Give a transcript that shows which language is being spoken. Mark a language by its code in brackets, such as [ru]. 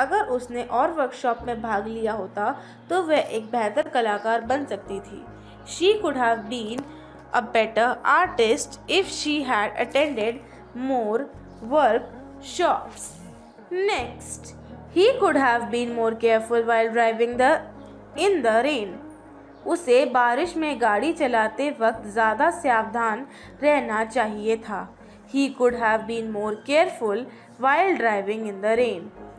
[hi] अगर उसने और वर्कशॉप में भाग लिया होता तो वह एक बेहतर कलाकार बन सकती थी. [en] She could have been a better artist if she had attended more workshops. Next, he could have been more careful while driving in the rain. [hi] उसे बारिश में गाड़ी चलाते वक्त ज़्यादा सावधान रहना चाहिए था. [en] He could have been more careful while driving in the rain.